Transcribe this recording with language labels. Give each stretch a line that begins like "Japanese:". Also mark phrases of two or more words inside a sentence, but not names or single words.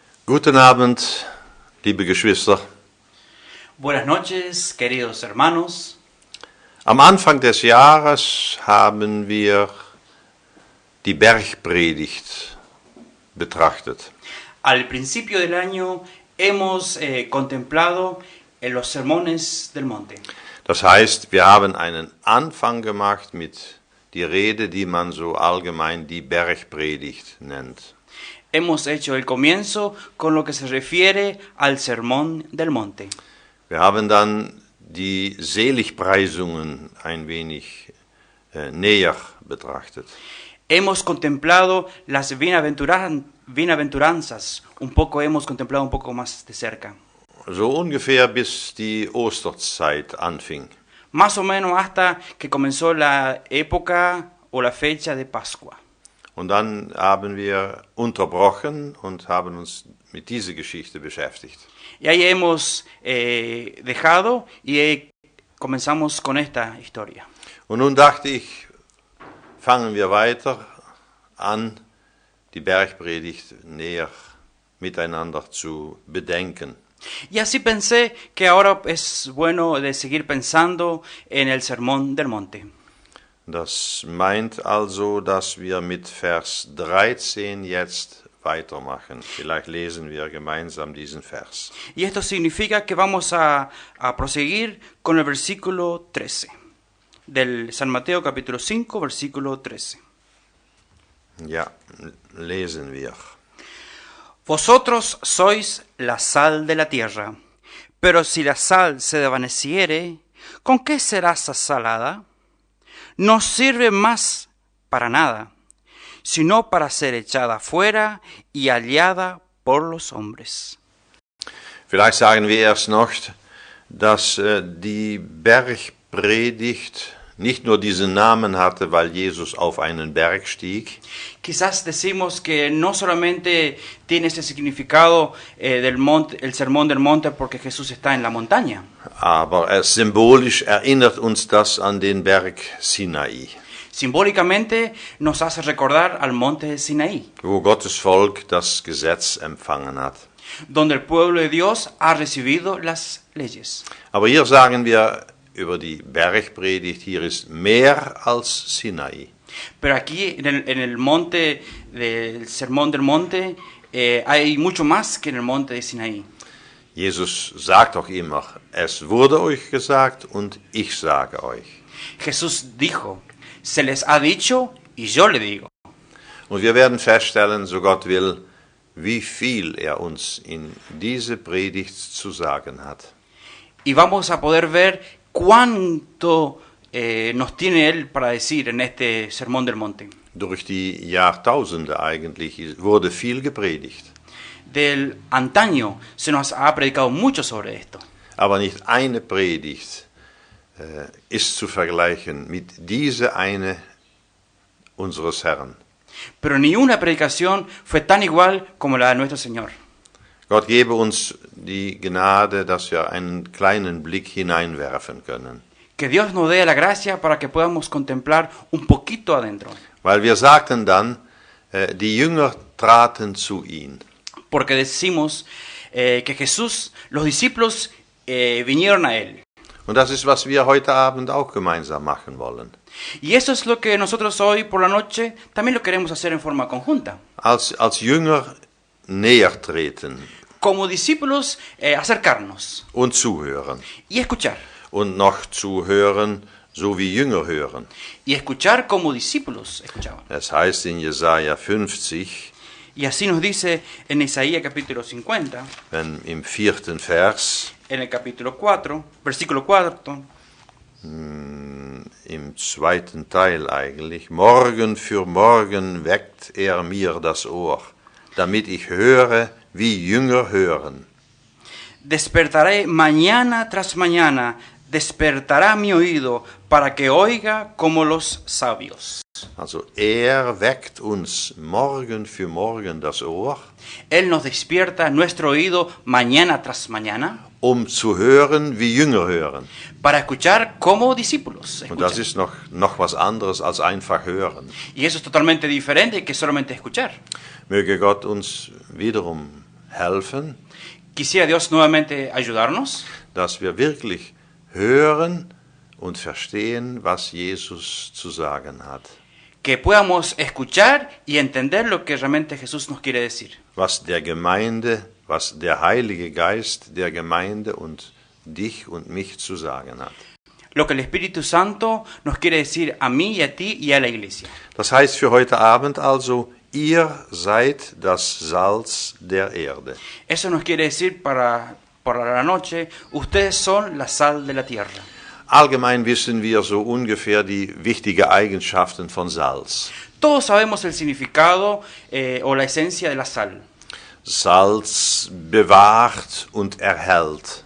German: Guten Abend, liebe Geschwister.
Spanish: Buenas noches, queridos hermanos.
German: Am Anfang des Jahres haben wir die Bergpredigt betrachtet.
Spanish: Al principio del año hemos contemplado los sermones del monte.
German: Das heißt, wir haben einen Anfang gemacht mit die Rede, die man so allgemein die Bergpredigt nennt.
Spanish: Hemos hecho el comienzo con lo que se refiere al sermón del monte.
German: Wir haben dann die Seligpreisungen ein wenig näher betrachtet.
Spanish: Hemos contemplado las bienaventuranzas, hemos contemplado un poco más de cerca.
German: So ungefähr bis die Osterzeit anfing.
Spanish: Más o menos hasta que comenzó la época o la fecha de Pascua.
German: Und dann haben wir unterbrochen und haben uns mit dieser Geschichte beschäftigt.
Spanish: Y ahí hemos dejado y comenzamos con esta historia.
German: Und nun dachte ich, fangen wir weiter an, die Bergpredigt näher miteinander zu bedenken.
Spanish: Y así pensé que ahora es bueno de seguir pensando en el sermón del monte.
German: Das meint also, dass wir mit Vers 13 jetzt weitermachen. Vielleicht lesen wir gemeinsam diesen Vers.
Spanish: Y esto significa que vamos a proseguir con el versículo 13 del San Mateo capítulo 5, versículo 13.
German: Ja, lesen wir.
Spanish: Vosotros sois la sal de la tierra, pero si la sal se desvaneciere, ¿con qué será sasalada? No sirve más para nada, sino para ser echada fuera y hallada por los hombres.
German: Vielleicht sagen wir erst noch, dass die Bergpredigt nicht nur diesen Namen hatte, weil Jesus auf einen Berg stieg.
Spanish: Quizás decimos que no solamente tiene ese significado del monte, el sermón del monte porque Jesús está en la montaña.
German: Aber symbolisch erinnert uns das an den Berg Sinai,
Spanish: Simbólicamente nos hace recordar al monte de Sinaí,
German: wo Gottes Volk das Gesetz empfangen hat.
Spanish: donde el pueblo de Dios ha recibido las leyes.
German: Aber hier sagen wir über die Bergpredigt, hier ist mehr als Sinai.
Spanish: Pero aquí en el monte del sermón del monte hay mucho más que en el monte de Sinaí.
German: Jesus sagt doch immer, es wurde euch gesagt und ich sage euch.
Spanish: Jesús dijo, se les ha dicho y yo le digo.
German: Und wir werden feststellen, so Gott will, wie viel uns in diese Predigt zu sagen hat.
Spanish: Y vamos a poder ver cuánto nos tiene Él para decir en este sermón del monte.
German: Durch die Jahrtausende eigentlich wurde viel gepredigt.
Spanish: Del antaño se nos ha predicado mucho sobre esto.
German: Aber nicht eine Predigt ist zu vergleichen mit dieser eine unseres Herrn.
Spanish: Pero ni una predicación fue tan igual como la de nuestro Señor.
German: Gott gebe uns die Gnade, dass wir einen kleinen Blick hineinwerfen können.
Spanish: Que Dios nos dé la gracia para que podamos contemplar un poquito adentro.
German: Weil wir sagten dann, die Jünger traten zu ihm.
Spanish: Porque decimos que Jesús, los discípulos vinieron a Él.
German: Und das ist, was wir heute Abend auch gemeinsam machen wollen.
Spanish: Y eso es lo que nosotros hoy por la noche también lo queremos hacer en forma conjunta.
German: Als Jünger näher treten
Spanish: Como discípulos, acercarnos
German: und zuhören.
Spanish: y escuchar.
German: Und noch zuhören, so wie Jünger hören.
Spanish: Y escuchar como discípulos escuchaban.
German: Es heißt in Jesaja 50,
Spanish: Y así nos dice en Isaías capítulo 50,
German: im 4. Vers,
Spanish: en el capítulo 4, versículo 4,
German: im 2. Teil eigentlich, Morgen für Morgen weckt mir das Ohr, damit ich höre, wie Jünger hören.
Spanish: despertaré mañana tras mañana, despertará mi oído para que oiga como los sabios.
German: Also weckt uns morgen für morgen das Ohr,
Spanish: Él nos despierta nuestro oído mañana tras mañana
German: um zu hören, wie Jünger hören.
Spanish: para escuchar como discípulos
German: Und das
Spanish: escuchan.
German: ist noch was anderes als einfach hören.
Spanish: Y eso es totalmente diferente que solamente escuchar.
German: Möge Gott uns wiederum helfen,
Spanish: Quisiera Dios nuevamente ayudarnos,
German: dass wir wirklich hören und verstehen, was Jesus zu sagen hat.
Spanish: que podamos escuchar y entender lo que realmente Jesús nos quiere decir.
German: Was der Gemeinde, was der Heilige Geist der Gemeinde und dich und mich zu sagen hat.
Spanish: Lo que el Espíritu Santo nos quiere decir a mí y a ti y a la iglesia.
German: Das heißt für heute Abend also, ihr seid das Salz der Erde.
Spanish: Eso nos quiere decir para la noche, ustedes son la sal de la tierra.
German: Allgemein wissen wir so ungefähr die wichtigen Eigenschaften von Salz.
Spanish: Todos sabemos el significado o la esencia de la sal.
German: Salz bewahrt und erhält.